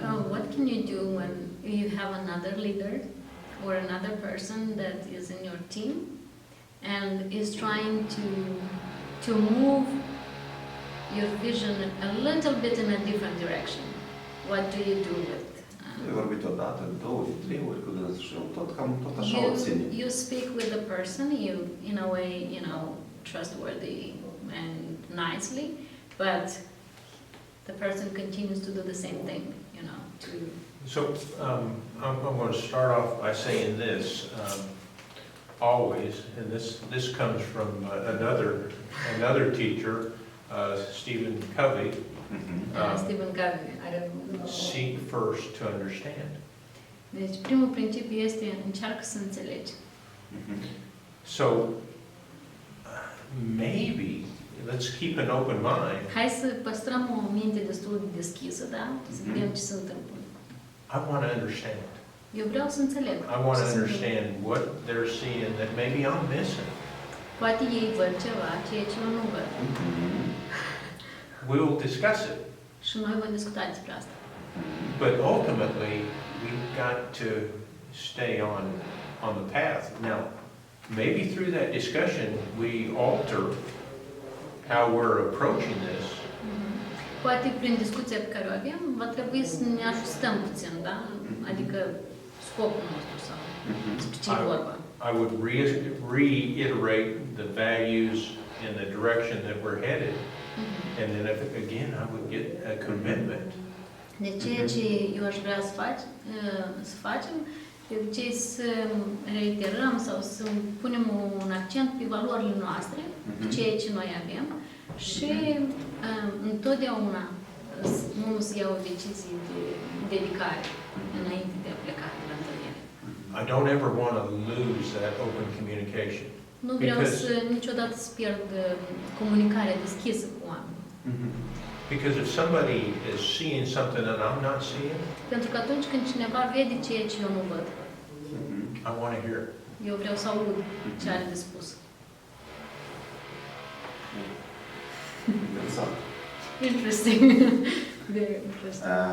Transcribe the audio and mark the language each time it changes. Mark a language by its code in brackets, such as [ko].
[en] What can you do when you have another leader or another person that is in your team and is trying to move your vision a little bit in a different direction? What do you do with? [ro] Ai vorbit odată, două, trei ori cu dânsul și tot așa o ține. [en] You speak with the person, in a way, trustworthy and nicely, but the person continues to do the same thing, So I'm going to start off by saying this. Always, and this comes from another teacher, Stephen Covey. Stephen Covey, Seek first to understand. [ro] Deci primul principiu este încearcă să înțelegi. [en] So maybe let's keep an open mind. [ro] Hai să păstrăm o minte destul de deschisă, da? Să vedem ce se întâmplă. [en] I want to understand. [ro] Eu vreau să înțeleg. [en] I want to understand what they're seeing that maybe I'm missing. [ro] Poate ei văd ceva, ceea ce eu nu văd. [en] We will discuss it. [ro] Și noi vom discuta despre asta. [en] But ultimately, we've got to stay on the path. Now, maybe through that discussion, we alter how we're approaching this. [ro] Poate prin discuția pe care o avem, va trebui să ne ajustăm puțin, da? Adică scopul nostru sau despre ce vorba. [en] I would reiterate the values and the direction that we're headed. And then again, I would get a commitment. [ro] De ceea ce eu aș vrea să facem, de obicei să reiterăm sau să punem un accent pe valorile noastre, ceea ce noi avem și întotdeauna nu să iau o decizie de dedicare înainte de a pleca de la întâlnire. [en] I don't ever want to lose that open communication. [ro] Nu vreau niciodată să pierd comunicarea deschisă cu oamenii. [en] Because if somebody is seeing something that I'm not seeing, [ro] Pentru că atunci când cineva vede ceea ce eu nu văd, [en] I want to hear it. [ro] eu vreau să aud ce are de spus. Interesant. [en] Interesting. Very interesting.